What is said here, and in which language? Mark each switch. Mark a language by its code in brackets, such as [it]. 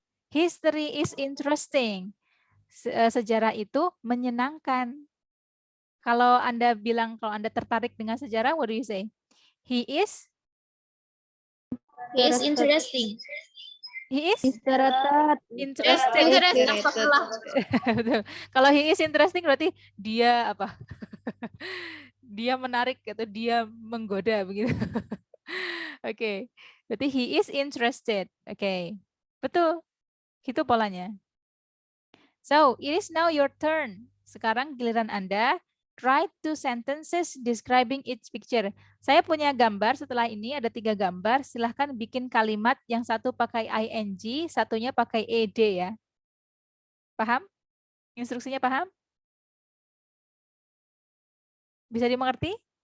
[en] History is interesting. [id] Sejarah itu menyenangkan. Kalau Anda bilang, kalau Anda tertarik dengan sejarah, [en] what do you say? He is interesting. He is Interesting. [id] Kalau [en] he is interesting [id] berarti dia apa? Dia menarik atau dia menggoda begitu. Oke. Berarti [en] he is interested. [id] Oke. Betul. Itu polanya. [en] So, it is now your turn. [id] Sekarang giliran Anda. [en] Write 2 sentences describing each picture. [id] Saya punya gambar, setelah ini ada 3 gambar. Silahkan bikin kalimat yang satu pakai ing, satunya pakai ed ya. Paham? Instruksinya paham? Bisa dimengerti?